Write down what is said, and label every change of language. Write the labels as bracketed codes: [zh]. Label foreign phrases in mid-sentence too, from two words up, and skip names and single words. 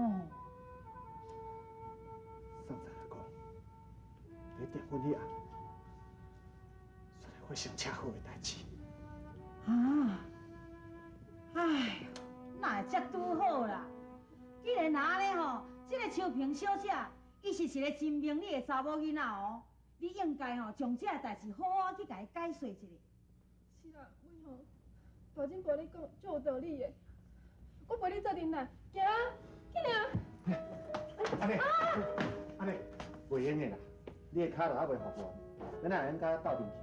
[nan] 上次来讲，在订婚迄暗。发生车祸的代志哎，那会遮拄好啦！既然安尼吼，这个秋萍小姐，伊是一个真明理的查某囡仔哦，你应该吼将这个代志好好去甲伊解说一下。是啦，阮吼大金婆你讲足有道理的，我陪你做阵啦，行啊，紧啊！安尼，袂用的啦，你的骹就还袂复原，咱哪能甲斗阵去？